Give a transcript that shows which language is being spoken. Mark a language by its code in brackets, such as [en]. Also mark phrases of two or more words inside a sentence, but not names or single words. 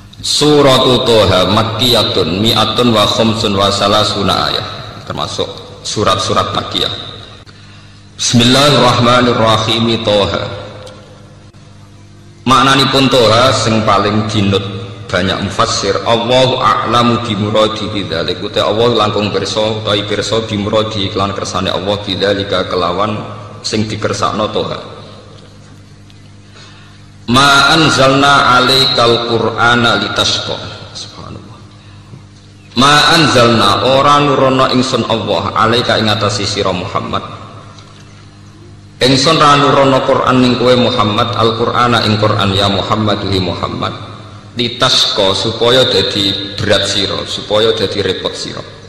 [ar] سورة طه مكية مائة وخمس وثلاثون آية, [id] termasuk surat-surat Makkiyah. [ar] بسم الله الرحمن الرحيم. [jv] Toha maknanipun Toha sing paling dinut banyak mufassir, [ar] الله أعلم بمراده بذلك, [jv] uta Allah langkung pirsa utawi pirsa bimuradi iklan kersane Allah bidzalika kelawan sing dikersakno Toha. [ar] ما أنزلنا عليك القرآن لتشقى. سبحان الله. ما أنزلنا [jv] ora nurono ingsun Allah 'alaika ing atase sira Muhammad. Ingsun ra nurono Qur'an ning kowe Muhammad, Al-Qur'ana ing Qur'an ya Muhammad hi Muhammad. Litasqa supaya dadi berat sira, supaya dadi repot sira.